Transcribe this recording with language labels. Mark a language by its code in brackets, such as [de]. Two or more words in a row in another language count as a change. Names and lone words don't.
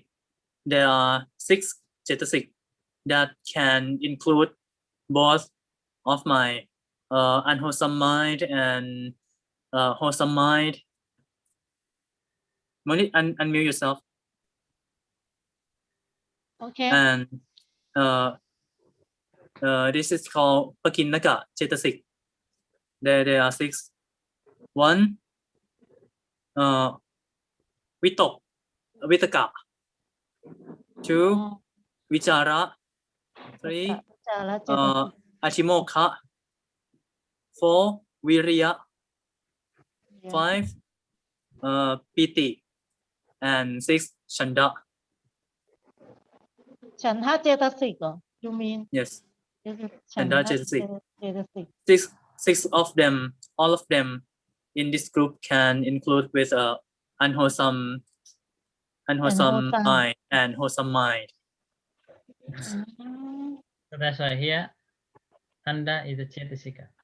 [en] There are 6 Cetasik that can include both of my unwholesome mind and wholesome mind. Money, unmute yourself. Okay. And this is called [pi] Pakinaka Cetasik. [en] There are 6. 1, Vitaka. 2, Vichara. 3, Achimoka. 4, Virya. 5, Piti. And 6, Chanda. [pi] Shanta Cetasik. [en] You mean? Yes, Shanta Cetasik. Cetasik. 6 of them, all of them in this group can include with unwholesome mind and wholesome mind. So that's why here, chanda is a chetasika.